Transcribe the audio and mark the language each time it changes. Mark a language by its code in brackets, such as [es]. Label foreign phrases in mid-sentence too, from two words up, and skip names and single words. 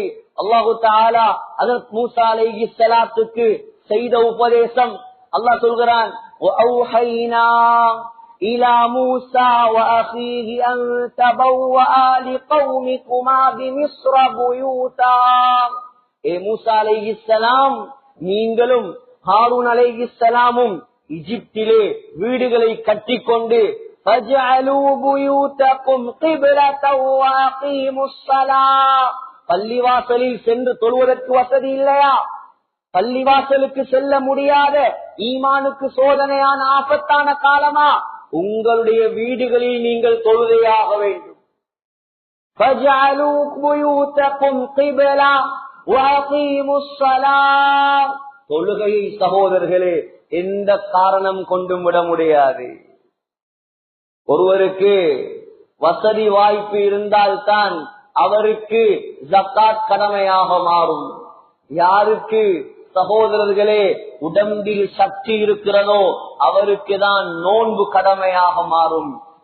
[ta] அல்லாஹு தஆலா ஹஜ்ரத் மூசா அலைஹிஸ்ஸலாத்துக்கு செய்த உபதேசம், அல்லாஹ் சொல்கிறான், [ar] وأوحينا إلى موسى وأخيه أن تبوءا لقومكما بمصر بيوتا. [ta] ஏ மூசா அலைஹிஸ்ஸலாம், நீங்களும் ஹாரூன் அலைஹிஸ்ஸலாமும் எகிப்திலே வீடுகளை கட்டிக்கொண்டு [ar] فَاجْعَلُوا بُيُوتَكُمْ قِبْلَةً وَأَقِيمُوا الصَّلَاةَ, [ta] பள்ளிவாசலில் சென்று தொழுவதற்கு வசதி இல்லையா? பள்ளிவாசலுக்கு செல்ல முடியாத, ஈமானுக்கு சோதனையான ஆபத்தான காலமா? உங்களுடைய வீடுகளில் நீங்கள் தொழுகையாக வேண்டும். [ar] فَاجْعَلُوا بُيُوتَكُمْ قِبْلَةً وَأَقِيمُوا الصَّلَاةَ. [ta] தொழுகையை சகோதரர்களே எந்த காரணம் கொண்டும் விட முடியாது. ஒருவருக்கு வசதி வாய்ப்பு இருந்தால்தான் அவருக்கு ஜக்காத் கடமையாக மாறும். யாருக்கு சகோதரர்களே உடம்பில் சக்தி இருக்கிறதோ அவருக்கு தான் நோன்பு கடமையாக மாறும்.